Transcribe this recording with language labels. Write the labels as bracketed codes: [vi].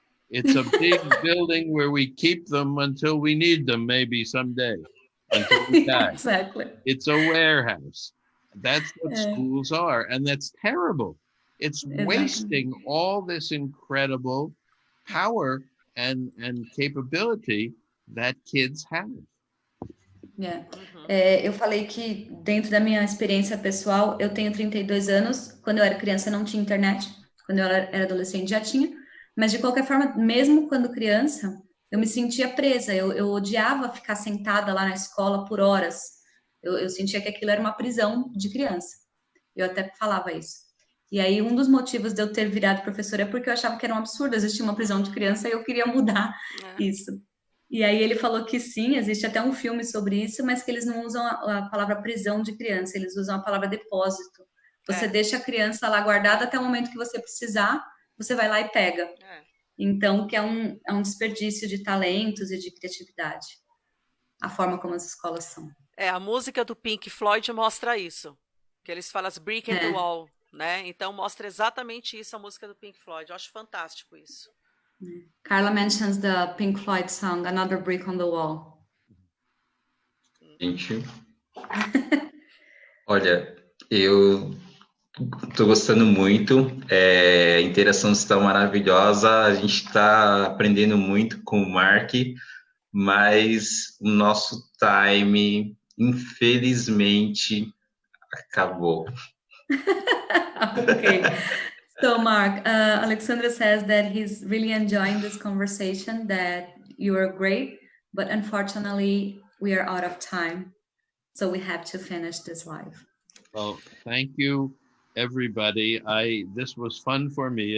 [en] It's a big building where we keep them until we need them, maybe someday, until we die. Exactly. It's a warehouse. That's what schools are, and that's terrible. It's wasting all this incredible power and capability that kids have. Yeah. [pt] Eu falei que dentro da minha experiência pessoal, eu tenho 32 anos. Quando eu era criança não tinha internet. Quando eu era adolescente já tinha. Mas de qualquer forma, mesmo quando criança, eu me sentia presa. Eu odiava ficar sentada lá na escola por horas. Eu sentia que aquilo era uma prisão de criança. Eu até falava isso. E aí, um dos motivos de eu ter virado professora é porque eu achava que era um absurdo existir uma prisão de criança e eu queria mudar isso. E aí ele falou que sim, existe até um filme sobre isso, mas que eles não usam a palavra prisão de criança, eles usam a palavra depósito. Você deixa a criança lá guardada até o momento que você precisar, você vai lá e pega. Então, que é um desperdício de talentos e de criatividade. A forma como as escolas são. A música do Pink Floyd mostra isso. Que eles falam as [en] brick in the wall, [pt] né? Então, mostra exatamente isso, a música do Pink Floyd. Eu acho fantástico isso. [en] Carla mentions the Pink Floyd song, Another Brick on the Wall. [pt] Gente, olha, eu tô gostando muito, a interação está maravilhosa, a gente está aprendendo muito com o Mark, mas o nosso time, infelizmente, acabou. [en] Okay. So, Mark, Alexandra says that he's really enjoying this conversation, that you are great, but unfortunately, we are out of time. So we have to finish this live. Well, thank you, everybody. This was fun for me.